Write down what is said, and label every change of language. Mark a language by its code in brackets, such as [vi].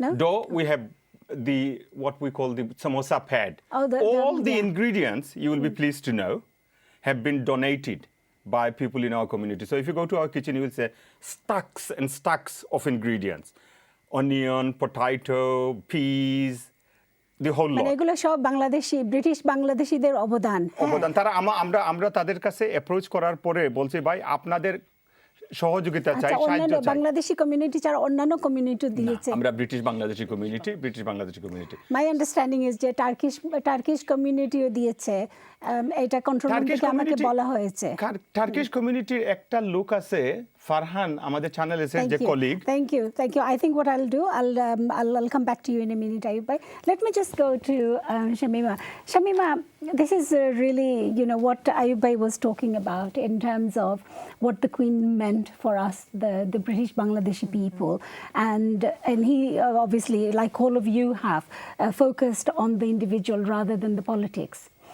[en] Dough, we have what we call the samosa pad. Oh, all the yeah. ingredients, you will be pleased to know, have been donated by people in our community. So if you go to our kitchen, you will say stacks and stacks of ingredients. Onion, potato, peas, the whole lot. [bn] এগুলো সব Bangladeshi British বাংলাদেশিদের অবদান। অবদান তারা আমরা তাদের কাছে approach করার পরে বলছি ভাই আপনাদের সহযোগিতা চাই, সাহায্য অন্যান্য চাই। বাংলাদেশি কমিউনিটি ছাড়া অন্যান্য কমিউনিটি দিয়েছে। আমরা British Bangladeshi community. [en] my understanding is [bn] যে টার্কিশ কমিউনিটিও দিয়েছে, এটা কন্ট্রোল রুম থেকে আমাকে বলা হয়েছে। টার্কিশ কমিউনিটির একটা লোক আছে ফারহান আমাদের চ্যানেলে যে colleague. [en] Thank you. I think what I'll do, I'll come back to you in a minute, Ayub bhai. Let me just go to Shamima. Shamima, this is really, what Ayub bhai was talking about in terms of what the Queen meant for us, the British Bangladeshi people, and he obviously, like all of you have, focused on the individual rather than the politics.